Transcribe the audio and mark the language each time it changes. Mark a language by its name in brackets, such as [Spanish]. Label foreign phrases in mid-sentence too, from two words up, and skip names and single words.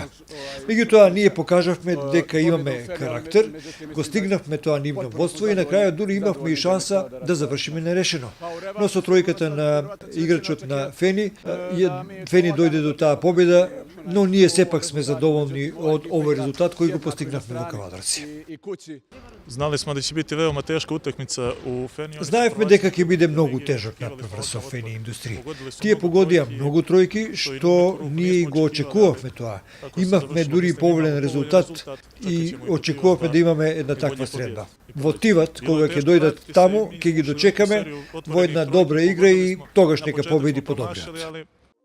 [Macedonian] Меѓутоа, ние покажавме дека имаме карактер, го стигнавме тоа нивно водство и на крајот дури имавме и шанса да завршиме нерешено. Но со тројката на играчот на Фени, Фени дојде до таа победа, но ние сепак сме задоволни од овој резултат кој го постигнавме во Кавадарци. [Serbian] Знали smo da će biti veoma teška utakmica u Feni. [Macedonian] Знаевме дека ќе биде многу тежок натпревар со Фени Индустрија. Тие погодија многу тројки, што ние и го очекувавме тоа. Имавме дури поволен резултат и очекувавме да имаме една таква средба. Во Тиват, кога ќе дојдат таму, ќе ги дочекаме во една добра игра и тогаш нека победи подобриот.